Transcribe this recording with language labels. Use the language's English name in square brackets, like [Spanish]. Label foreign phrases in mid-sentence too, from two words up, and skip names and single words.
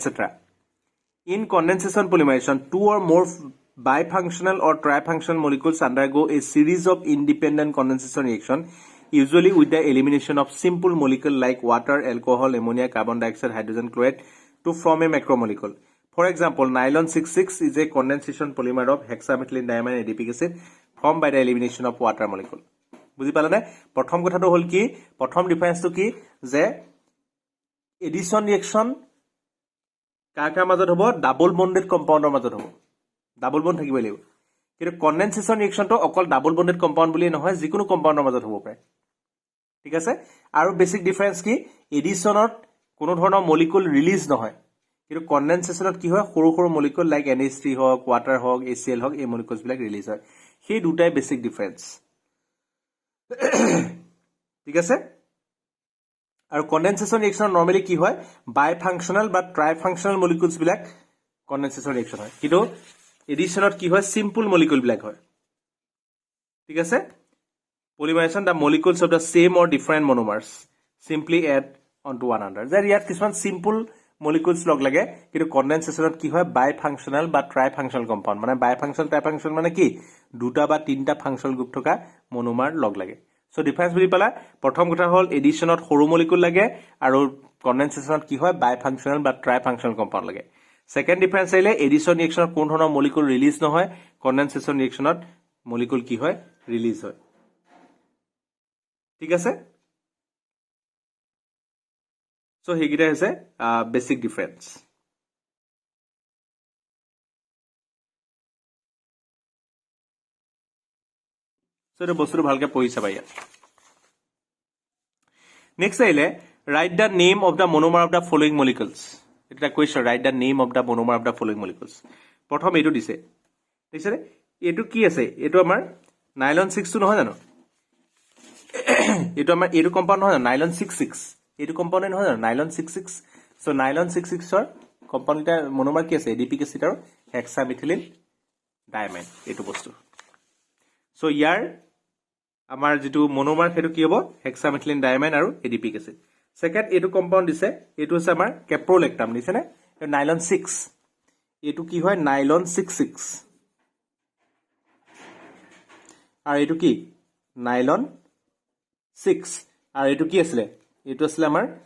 [English] In condensation polymerization, two or more bifunctional or trifunctional molecules undergo a series of independent condensation reaction usually with the elimination of simple molecule like water, alcohol, ammonia, carbon dioxide, hydrogen chloride to form a macromolecule. For example, nylon 66 is a condensation polymer of hexamethylene diamine adipic acid formed by the elimination of water molecule. [Assamese] বুজি পালা নে প্ৰথম কথাটো হল কি প্ৰথম ডিফাৰেন্সটো কি যে [English] addition reaction [Assamese] কাকা মাজত হ'ব [English] double bonded [Assamese] কম্পাউণ্ডৰ মাজত হ'ব [English] double bond [Assamese] থাকিব লাগিব কিন্তু কনডেনসেশন ৰিঅ্যাকশনটো অকল [English] double bonded compound [Assamese] বুলি নহয় যিকোনো কম্পাউণ্ডৰ মাজত হ'ব পাৰে ঠিক আছে আৰু [English] basic difference [Assamese] কি এডিশনত কোনো ধৰণৰ মলিকুল ৰিলিজ নহয় কিন্তু কনডেনসেশনত কি হয় সৰু সৰু মলিকুল লাইক NH3 হওক ওয়াটাৰ হওক HCl হওক এই মলিকুলস বিলাক ৰিলিজ হয় সেই দুটাই [English] basic difference [Assamese] ঠিক আছে আৰু [English] condensation reaction normally [Assamese] কি হয় [English] bi functional [Assamese] বা [English] tri functional molecules [Assamese] বিলাক [English] condensation reaction [Assamese] হয় কিন্তু এডিশনত কি হয় [English] simple molecule [Assamese] বিলাক হয় ঠিক আছে [English] polymerization the molecules of the same or different monomers simply add onto one another [Assamese] যাৰ ইয়াত কিছুমান [English] simple molecules [Assamese] লগ লাগে কিন্তু কনডেনসেশনত কি হয় [English] bi functional [Assamese] বা [English] tri functional compound [Assamese] মানে [English] bi functional tri functional [Assamese] মানে কি দুটা বা তিনটা [English] functional group [Assamese] থকা মনোমাৰ লগ লাগে [English] so difference [Assamese] বুজি পালা প্ৰথম কথা হল এডিশনত সৰু মলিকুল লাগে আৰু কনডেনসেশনত কি হয় [English] bi functional [Assamese] বা [English] tri functional compound [Assamese] লাগে [English] second difference [Assamese] আহিলে এডিশন ৰিয়েকশনত কোন ধৰণৰ মলিকুল ৰিলিজ নহয় কনডেনসেশন ৰিয়েকশনত মলিকুল কি হয় ৰিলিজ হয় ঠিক আছে সো হেগিটা হৈছে [English] basic difference [Assamese] সো এটা বস্তুটো ভালকে পঢ়ি চাবা ইয়াত নেক্সট আহিলে [English] write the name of the monomer of the following molecules [Assamese] এটা কুৱেশ্যন [English] write the name of the monomer of the following molecules [Assamese] প্ৰথম এইটো দিছে দেখিছে এইটো কি আছে এইটো আমাৰ নাইলন 6 টো নহয় জানো এইটো আমাৰ এইটো কম্পাউন্ড নহয় নাইলন 66 এইটো কম্পাউন্ড নহয় জানো নাইলন 66 সো নাইলন 66 ৰ কম্পাউন্ডটা মনোমাৰ কি আছে [English] adipic acid [Assamese] আৰু [English] hexamethylene diamine [Assamese] এইটো বস্তু সো ইয়াৰ আমাৰ যেটো মনোমাৰ হেতু কি হ'ব [English] hexamethylene diamine [Assamese] আৰু [English] adipic acid [Assamese] সেকেন্ড এইটো কম্পাউন্ড দিছে এইটো আছে আমাৰ কেপ্ৰোলেক্টাম দিছে নে নাইলন 6 এইটো কি হয় নাইলন 66 আৰু এইটো কি নাইলন 6 আৰু এইটো কি আছিল এইটো আছিল আমাৰ